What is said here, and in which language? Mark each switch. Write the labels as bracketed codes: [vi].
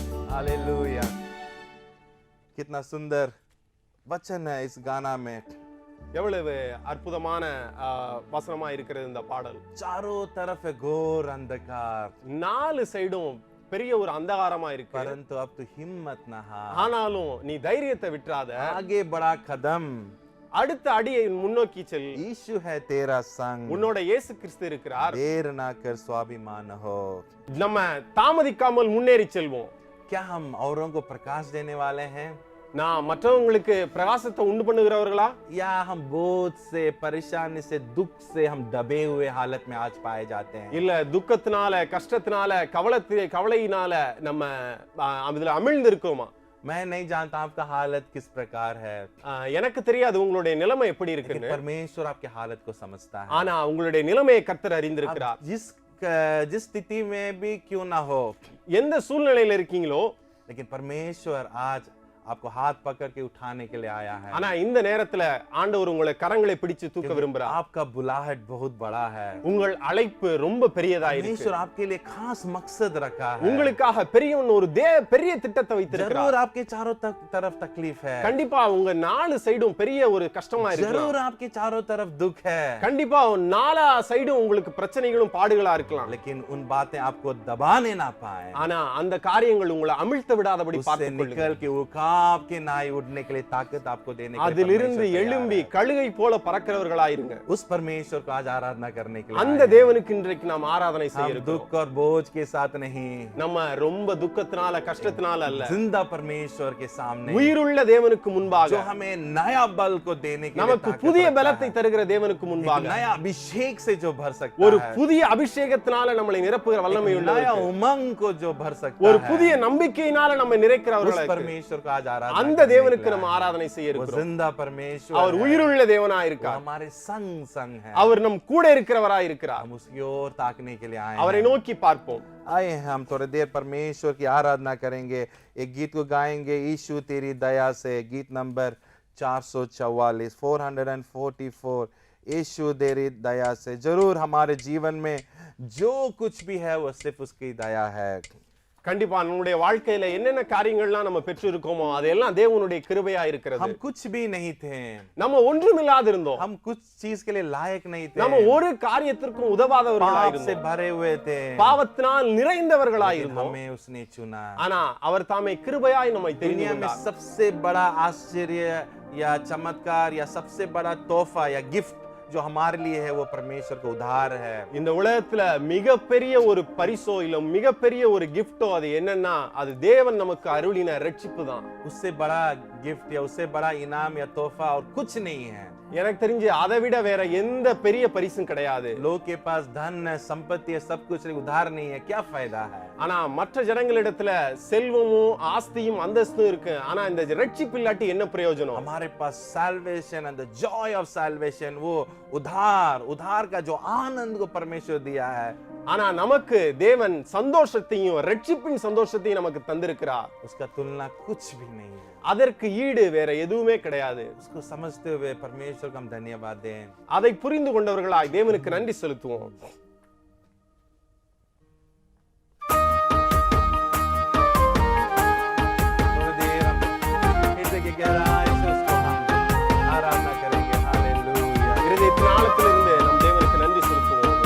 [hi] Hallelujah. कितना सुंदर वचन है इस गाना में। [ta] எவ்வளவு அற்புதமான வசனமா இருக்கிறது இந்த பாடல். [hi] चारों तरफ है घोर अंधकार, [ta] நாலு சைடும் பெரிய ஒரு அந்தகாரமா இருக்கு. [hi] परंतु अब तू हिम्मत न हार। [ta] ஆனாலும் நீ தைரியத்தை விட்டுறாத. [hi] आगे बढ़ा कदम, [ta] அடுத்த அடியை முன்னோக்கி செல். [hi] यीशु है तेरा संग, [ta] உன்னோட இயேசு கிறிஸ்து இருக்கிறார். [hi] देर ना कर स्वाभिमान हो। [ta] நம்ம தாமதிக்காமல் முன்னேறி செல்வோம். [hi] क्या हम औरों को प्रकाश देने वाले हैं, [ta] நான் மற்றவங்களுக்கு பிரகாசத்தை உண்டு பண்ணுகிறவர்களா, [hi] या हम बोझ से, परेशानी से, दुख से हम दबे हुए हालत में आज पाए जाते हैं? [ta] இல்ல துக்கத்தினால, கஷ்டத்தினால, கவலையினால நம்ம அதுல அமிழ்ந்து இருக்கோமா? [hi] मैं नहीं जानता आपका हालत किस प्रकार है, [ta] எனக்கு தெரியாது உங்களுடைய நிலைமை எப்படி [hi] लेकिन [ta] இருக்குன்னு. [hi] परमेश्वर आपके हालत को समझता है। [ta] ஆனா உங்களுடைய நிலைமையை கர்த்தர் அறிந்திருக்கிறார். [hi] आप जिस स्थिति में भी क्यों ना हो, [ta] எந்த சூழ்நிலையில இருக்கீங்களோ, [hi] लेकिन परमेश्वर आज आपको हाथ पकड़ के उठाने के लिए आया है। [ta] ஆனா இந்த நேரத்துல ஆண்டவர் உங்களை கரங்களை பிடிச்சு தூக்க விரும்புறார். [hi] आपका बुलाहट बहुत बड़ा है, [ta] உங்கள் அழைப்பு ரொம்ப பெரியதா இருக்கு. [hi] परमेश्वर आपके लिए खास मकसद रखा है। [ta] உங்களுக்காக பெரிய பெரிய திட்டத்தை வைத்திருக்கிறார். [hi] जरूर आपके चारों तरफ तकलीफ है, [ta] கண்டிப்பா உங்க நாலு சைடும் பெரிய ஒரு கஷ்டமா இருக்கு. [hi] जरूर आपके चारों तरफ दुख है, [ta] கண்டிப்பா நாலா சைடும் உங்களுக்கு பிரச்சனைகளும் பாடுகளா இருக்கலாம். [hi] लेकिन उन बातें आपको दबाने ना पाए, [ta] ஆனா அந்த காரியங்கள் உங்களை அமிழ்த்த விடாதபடி [hi] उससे [ta] பார்த்துக் [hi] निकल [ta] கொள்ளுங்கள். [hi] के वो काम ख्वाब के नाई उड़ने के लिए ताकत आपको देने के लिए [ta] அதிலிருந்து [hi] परमेश्वर तैयार [ta] எழும்பி [hi] है। [ta] கழுகை போல பறக்கிறவர்களாயிருங்க. [hi] उस परमेश्वर को आज आराधना करने के लिए [ta] அந்த [hi] आए हैं। [ta] தேவனுக்கு இன்றைக்கு நாம் ஆராதனை செய்ய [hi] हम [ta] இருக்கிறோம். [hi] दुख और बोझ के साथ नहीं, [ta] நம்ம ரொம்ப துக்கத்தினால கஷ்டத்தினால அல்ல, [hi] जिंदा परमेश्वर के सामने [ta] உயிருள்ள தேவனுக்கு முன்பாக, [hi] जो हमें नया बल को देने के लिए [ta] நமக்கு [hi] ताकत [ta] புதிய [hi] रखता [ta] பலத்தை [hi] है। [ta] தருகிற தேவனுக்கு [hi] एक [ta] முன்பாக, [hi] नया अभिषेक से जो भर सकता [ta] ஒரு [hi] है, [ta] புதிய அபிஷேகத்தினால நம்மளை நிரப்புகிற வல்லமை [hi] एक नया [ta] உள்ளவருக்கு, [hi] उमंग को जो भर सकता [ta] ஒரு [hi] है, [ta] புதிய நம்பிக்கையினால நம்ம [hi] उस [ta] நிறைக்கிறவர்களுக்கு [hi] परमेश्वर को आज आराधना [ta] அந்த [hi] करने [ta] தேவனுக்கு [hi] के लिए [ta] நம்ம [hi] आए हैं। [ta] ஆராதனை செய்ய [hi] वो [ta] இருக்கிறோம். [hi] जिंदा परमेश्वर [ta] அவர் [hi] है, [ta] உயிருள்ள தேவனா [hi] वो [ta] இருக்கார். [hi] हमारे संग संग है। [ta] அவர் நம் கூட இருக்கிறவராய் இருக்கிறார். [hi] हम उसकी ओर ताकने के लिए आए [ta] அவரை [hi] हैं। [ta] நோக்கி பார்ப்போம். [hi] आए हैं हम थोड़ी देर परमेश्वर की आराधना करेंगे। एक गीत को गाएंगे, यीशु तेरी दया से, गीत नंबर 444 444। यीशु तेरी दया से। जरूर हमारे जीवन में जो कुछ भी है वो सिर्फ उसकी दया है। [ta] கண்டிப்பா நம்முடைய வாழ்க்கையில என்னென்ன காரியங்கள்லாம் நம்ம பெற்றிருக்கோமோ அதெல்லாம் தேவனுடைய கிருபையா இருக்கிறது. [hi] हम कुछ भी नहीं थे, [ta] நம்ம ஒன்றுமில்லாது இருந்தோம். [hi] हम कुछ चीज के लिए लायक नहीं थे, [ta] நம்ம ஒரு காரியத்திற்கும் உதவாதவர்களாய் [hi] पाप से [ta] இருந்தோம். [hi] भरे हुए थे, [ta] பாவத்தினால் நிறைந்தவர்களாய் [hi] लेकिन [ta] இருந்தோம். [hi] हमें उसने चुना। [ta] ஆனா அவர் தாமே கிருபையாய் நம்மை தெரிந்து [hi] दुनिया में [ta] கொண்டார். [hi] सबसे बड़ा आश्चर्य या चमत्कार या सबसे बड़ा तोहफा या गिफ्ट जो हमारे लिए है वो परमेश्वर का उधार है। [ta] இந்த உலகத்துல மிகப்பெரிய ஒரு பரிசோ இல்ல மிகப்பெரிய ஒரு கிஃப்டோ அது என்னன்னா அது தேவன் நமக்கு அருளின ரட்சிப்பு தான். [hi] उससे बड़ा गिफ्ट या उससे बड़ा इनाम या तोहफा और कुछ नहीं है। [ta] எனக்கு தெரிஞ்சு அதை விட வேற எந்த பெரிய பரிசும் கிடையாது. [hi] लोग के पास धन है, संपत्ति है, सब कुछ, उधार नहीं है, क्या फायदा है? [ta] ஆனா மற்ற ஜனங்களிடத்துல செல்வமும் ஆஸ்தியும் அந்தஸ்தும் இருக்கு. ஆனா இந்த ரட்சிப்பு இல்லாட்டி என்ன பிரயோஜனம்? [hi] हमारे पास [en] salvation and the joy of salvation, [hi] वो उधार का जो आनंद को परमेश्वर दिया है, [ta] ஆனா நமக்கு தேவன் சந்தோஷத்தையும் ரட்சிப்பின் சந்தோஷத்தையும் நமக்கு தந்திருக்கிறார். [hi] उसका तुलना कुछ भी नहीं है। [ta] அதற்கு ஈடு வேற எதுவுமே கிடையாது. [hi] उसको समझते हुए परमेश्वर को हम धन्यवाद दें। [ta] அதை புரிந்து கொண்டவர்களாய் தேவனுக்கு நன்றி செலுத்துவோம். [hi] थोड़ी देर हम हृदय की गहराई से उसको हम आराधना करेंगे। हालेलुया। [ta] இருதயத்தின் ஆழத்திலிருந்து நம் தேவனுக்கு நன்றி செலுத்துவோம்.